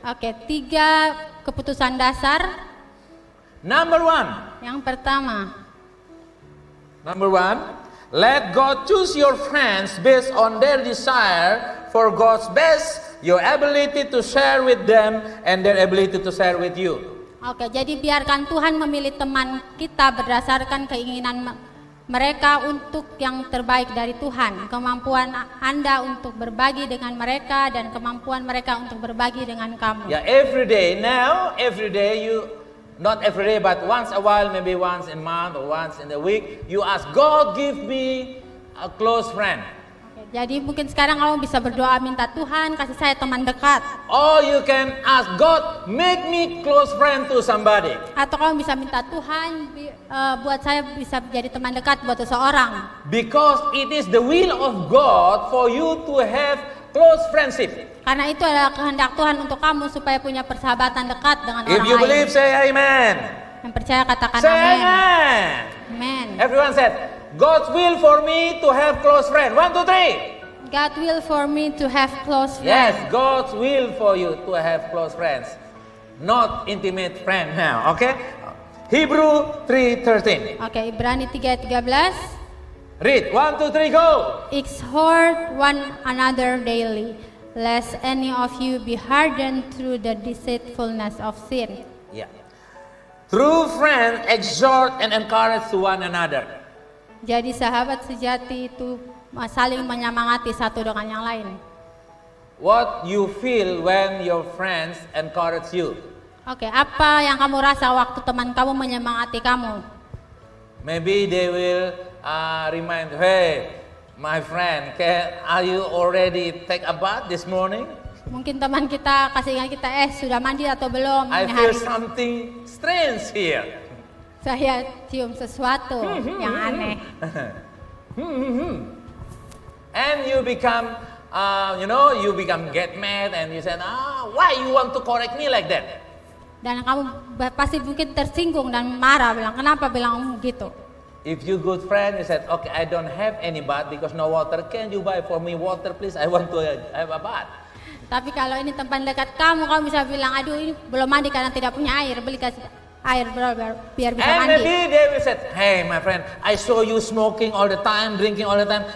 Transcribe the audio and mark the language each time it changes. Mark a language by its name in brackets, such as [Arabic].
[Indonesian] Oke, 3 keputusan dasar. [English] Number 1. [Indonesian] Yang pertama, [English] Number 1. Let God choose your friends based on their desire for God's best, your ability to share with them, and their ability to share with you. [Indonesian] oke, jadi biarkan Tuhan memilih teman kita berdasarkan keinginan mereka untuk yang terbaik dari Tuhan. Kemampuan Anda untuk berbagi dengan mereka dan kemampuan mereka untuk berbagi dengan kamu. [English] Yeah, every day you, not every day, but once a while, maybe once in a month or once in a week, you ask God, give me a close friend. [Indonesian] Oke, jadi mungkin sekarang kamu bisa berdoa minta Tuhan kasih saya teman dekat. [English] Or you can ask God, make me close friend to somebody. [Indonesian] Atau kamu bisa minta Tuhan buat saya bisa jadi teman dekat buat seseorang. [English] Because it is the will of God for you to have close friendship. [Indonesian] Karena itu adalah kehendak Tuhan untuk kamu supaya punya persahabatan dekat dengan [English] If [Indonesian] orang [English] you [Indonesian] lain. [English] believe, say amen. [Indonesian] Yang percaya katakan [English] Say [Indonesian] amin. [English] amen. Amen. Everyone said, God's will for me to have close friend. 1, 2, 3. God will for me to have close Yes, friends. God's will for you to have close friends. Not intimate friend now, okay? Hebrew 3:13. [Indonesian] Oke, Ibrani 3:13. [English] Read, 1, 2, 3, go. Exhort one another daily, lest any of you be hardened through the deceitfulness of sin. Yeah. True friends exhort and encourage to one another. [Indonesian] Jadi sahabat sejati itu saling menyemangati satu dengan yang lain. [English] What you feel when your friends encourage you? [Indonesian] Oke, apa yang kamu rasa waktu teman kamu menyemangati kamu? [English] Maybe they will remind, hey, my friend, are you already take a bath this morning? [Indonesian] Mungkin teman kita kasih ingat kita, sudah mandi atau belum [English] I [Indonesian] ini [English] feel [Indonesian] hari? [English] something strange here. [Indonesian] Saya cium sesuatu yang aneh. [English] And you become, you become get mad and you said, why you want to correct me like that? [Indonesian] Dan kamu pasti mungkin tersinggung dan marah, kenapa bilang gitu? [English] If you good friend, you said, okay, I don't have any bath because no water. Can you buy for me water, please? I want to have a bath. [Indonesian] Tapi kalau ini tempat dekat kamu bisa bilang, aduh ini belum mandi karena tidak punya air, beli kasih air biar bisa [English] And [Indonesian] mandi. [English] maybe they will say, hey, my friend, I saw you smoking all the time, drinking all the time.